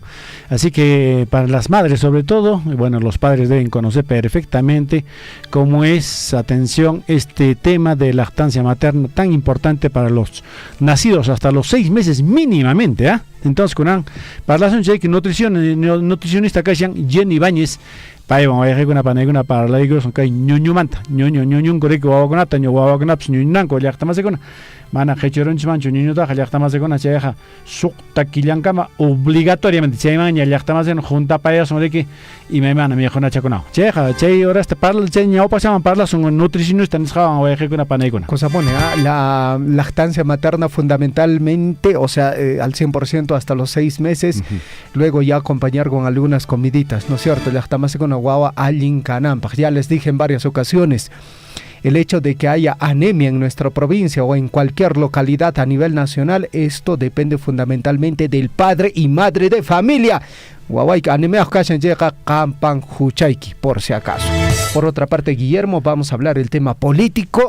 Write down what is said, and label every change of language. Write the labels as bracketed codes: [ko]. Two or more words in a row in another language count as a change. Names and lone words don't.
[es] Así que para las madres sobre todo, bueno, los padres deben conocer perfectamente cómo es, atención, este tema de lactancia materna tan importante para los nacidos hasta los 6 meses mínimamente, ¿ah? Entonces, para la nutricionista que sean Jenny Báñez, [qu] Paiwan wayqikuna panaykuna parlaykuna kay ñuñumanta ñuñun kuriki wawakunata wawakunapas ñuñunanku llaqtamasikuna mana qhichirunchikmanchu ñuñutaqa llaqtamasikuna chayqa suqta killankama obligatoriamente chaymanña llaqtamasikuna juntapayasunriki imaymana mikhunachakuna chayqa chay horasta chay ñawpashaman parlasun nutricionista nisqawan wayqikuna panaykuna. [es] Cosa pone, la lactancia materna fundamentalmente, o sea, al 100% hasta los 6 meses, luego ya acompañar con algunas comiditas, ¿no es cierto? [qu] Llaqtamasikuna guagua allin canampa. [es] Ya les dije en varias ocasiones, el hecho de que haya anemia en nuestra provincia o en cualquier localidad a nivel nacional, esto depende fundamentalmente del padre y madre de familia. Por si acaso. Por otra parte, Guillermo, vamos a hablar del tema político.